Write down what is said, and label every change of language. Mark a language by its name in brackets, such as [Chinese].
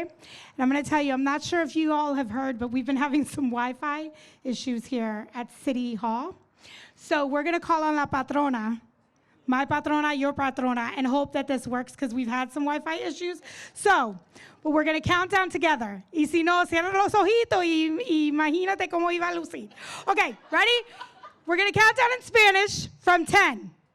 [English] And I'm going to tell you, I'm not sure if you all have heard, but we've been having some Wi-Fi issues here at City Hall. So we're going to call on la patrona, my patrona, your patrona, and hope that this works because we've had some Wi-Fi issues. So, but we're going to count down together. [Spanish] Y si no, cierra los ojitos y imagínate cómo iba a lucir. [English] Okay, ready? We're going to count down in Spanish from 10.